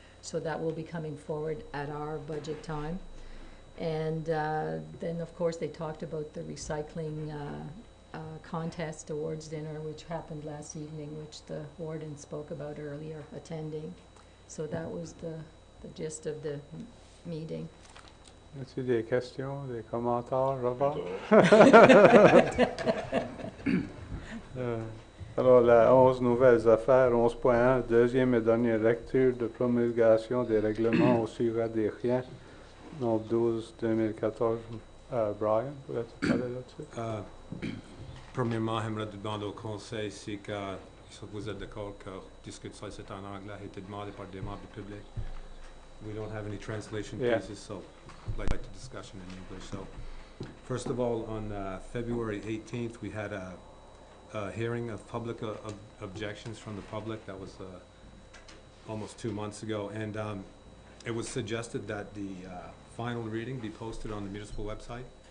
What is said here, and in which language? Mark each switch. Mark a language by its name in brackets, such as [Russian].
[English] So that will be coming forward at our budget time. And then, of course, they talked about the recycling contest awards dinner, which happened last evening, which the warden spoke about earlier, attending. So that was the gist of the meeting. [French] As-tu des questions, des commentaires, Robert? Alors, la 11 nouvelles affaires, 11.1, deuxième et dernière lecture de promulgation des règlements au sujet des riens, nombre 12-2014. Brian, voulais-tu parler là-dessus? Premièrement, j'aimerais demander au Conseil si vous êtes d'accord que discuter ça c'est en anglais a été demandé par des membres du public. [English] We don't have any translation pieces, so I'd like the discussion in English. So, first of all, on February 18th, we had a hearing of public objections from the public. That was almost 2 months ago, and it was suggested that the final reading be posted on the municipal website.